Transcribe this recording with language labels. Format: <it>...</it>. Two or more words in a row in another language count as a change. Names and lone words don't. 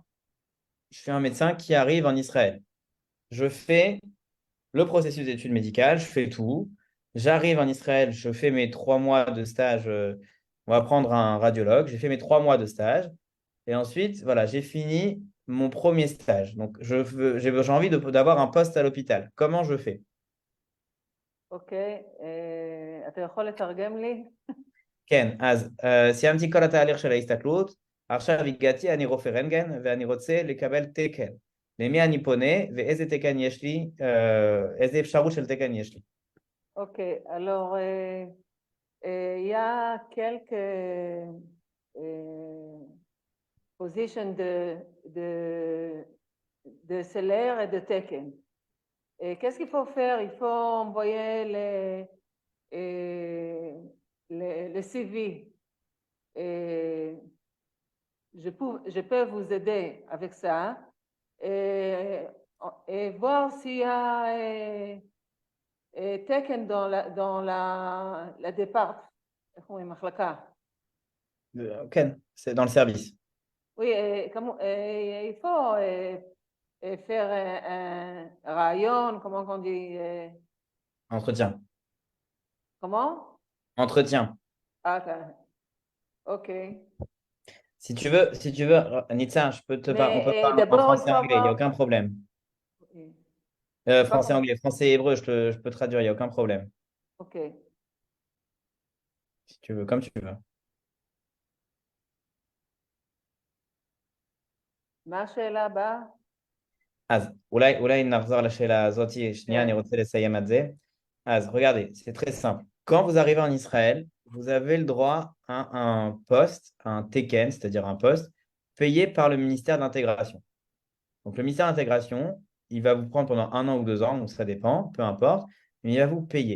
<fr>Je suis un médecin qui arrive en Israël. Je fais le processus d'études médicales, je fais tout. J'arrive en Israël, je fais mes 3 mois de stage. On va prendre un radiologue. J'ai fait mes 3 mois de stage. Et ensuite, voilà, j'ai fini mon premier stage. Donc, j'ai envie d'avoir un poste à l'hôpital. Comment je fais?</fr> <he>OK. אתה יכול לתרגם לי? כן, אז סיימתי כל התהליך של ההסתכלות, עכשיו הגעתי, אני רופא רנטגן ואני רוצה לקבל תקן. למי אני פונה ואיזה תקן יש לי, איזה אפשרות של תקן יש לי. OK.</he> <fr>Alors, il y a quelques positions de salaire et de Tekken. Et qu'est-ce qu'il faut faire? Il faut envoyer le CV. Et je peux vous aider avec ça et voir s'il y a Tekken dans la départ.</fr> <he>איך אומרים? מחלקה. כן,</he> <fr>c'est dans le service. Oui, il faut faire un rayon, comment on dit? Entretien. Comment? Entretien. Ah, OK. Si tu veux, Nitsa, on peut parler en d'abord, il faut français-anglais, il n'y a avoir... aucun problème. Oui. Français-anglais, français-hébreu, je peux traduire, il n'y a aucun problème. OK. Si tu veux, comme tu veux.</fr> <he>מה השאלה הבאה? אז אולי נחזור לשאלה הזאת, שנייה, אני רוצה לסיים את זה.</he> <fr>אז regardez, c'est très simple. Quand vous arrivez en Israël, vous avez le droit à un poste, un teken, c'est-à-dire un poste, payé par le ministère de l'intégration. Donc le ministère de l'intégration, il va vous prendre pendant 1 an ou 2 ans, donc ça dépend, peu importe, mais il va vous payer.</fr>